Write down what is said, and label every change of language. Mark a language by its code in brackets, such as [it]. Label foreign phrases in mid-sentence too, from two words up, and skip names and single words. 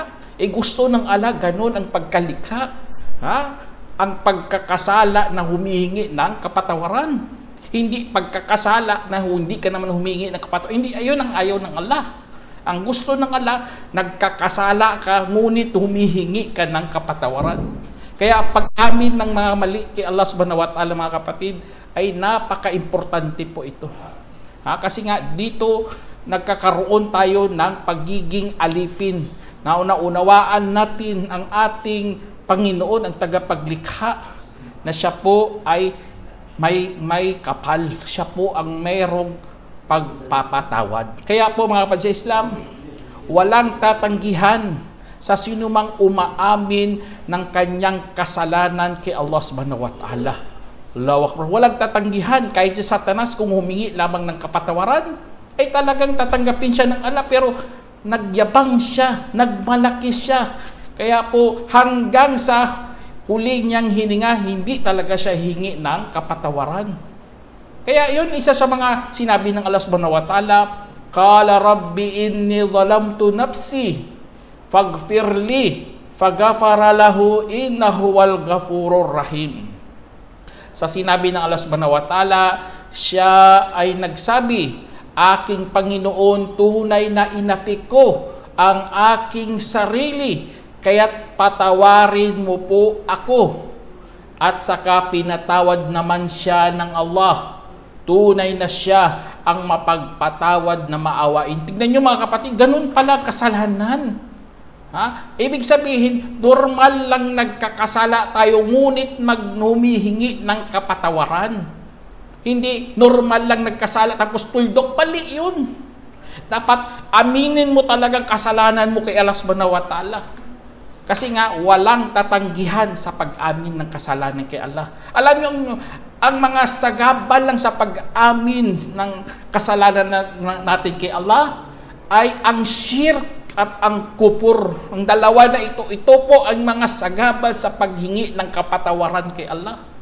[tl] Gusto ng Allah, ganun ang pagkalikha. Ang pagkakasala na humihingi ng kapatawaran. Hindi pagkakasala na hindi ka naman humingi ng kapatawaran. Hindi, ayun ang ayaw ng Allah. Ang gusto ng Allah, nagkakasala ka, ngunit humihingi ka ng kapatawaran. Kaya pag-amin ng mga mali kay Allah [ar] سبحانه وتعالى [tl] mga kapatid, ay napaka-importante po ito. Kasi nga dito, nagkakaroon tayo ng pagiging alipin. Naunawaan natin ang ating Panginoon, ang tagapaglikha, na siya po ay may kapal. Siya po ang mayroong pagpapatawad. Kaya po mga kapatid sa Islam, walang tatanggihan sa sinumang umaamin ng kanyang kasalanan kay Allah [ar] سبحانه وتعالى. الله أكبر. [tl] Walang tatanggihan kahit si Satanas kung humingi lamang ng kapatawaran, ay talagang tatanggapin siya ng Allah, pero nagyabang siya, nagmalaki siya. Kaya po hanggang sa huli niyang hininga, hindi talaga siya hingi ng kapatawaran. Kaya yun, isa sa mga sinabi ng Allah [ar] سبحانه وتعالى قال رب إني ظلمت نفسي فاغفر لي فغفر له إنه هو الغفور الرحيم. [tl] Sa sinabi ng Allah [ar] سبحانه وتعالى, [tl] siya ay nagsabi, aking Panginoon, tunay na inapik ko ang aking sarili, kaya't patawarin mo po ako. At saka pinatawad naman siya ng Allah. Tunay na siya ang mapagpatawad na maawain. Tignan nyo mga kapatid, ganun pala kasalanan. Ibig sabihin, normal lang nagkakasala tayo, ngunit humihingi ng kapatawaran. Hindi normal lang nagkasala tapos tuldok, mali yun. Dapat aminin mo talagang kasalanan mo kay Allah [ar] سبحانه وتعالى. [tl] Kasi nga, walang tatanggihan sa pag-amin ng kasalanan kay Allah. Alam niyo, ang mga sagabal lang sa pag-amin ng kasalanan natin kay Allah ay ang shirk at ang kupur. Ang dalawa na ito po ang mga sagabal sa paghingi ng kapatawaran kay Allah.